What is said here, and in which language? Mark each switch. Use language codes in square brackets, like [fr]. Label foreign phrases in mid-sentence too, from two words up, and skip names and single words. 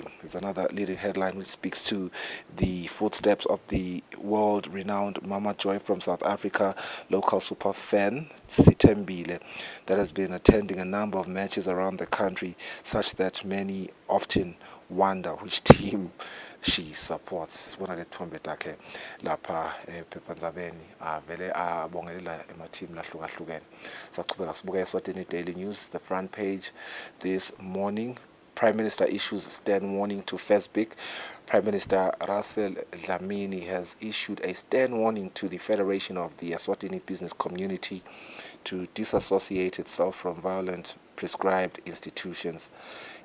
[en] It's another leading headline which speaks to the footsteps of the world-renowned Mama Joy from South Africa, local super fan Sitembile, that has been attending a number of matches around the country, such that many often wonder which team she supports. [ss] Sibona ke thombe takhe lapha ephephandabeni avele abongelela emateam lahlukahlukene. Saqhubeka sibuka [en] eSwatini Daily News, the front page this morning. Prime Minister issues stern warning to FESBIC. Prime Minister Russell Dlamini has issued a stern warning to the Federation of the Eswatini Business Community to disassociate itself from violent prescribed institutions.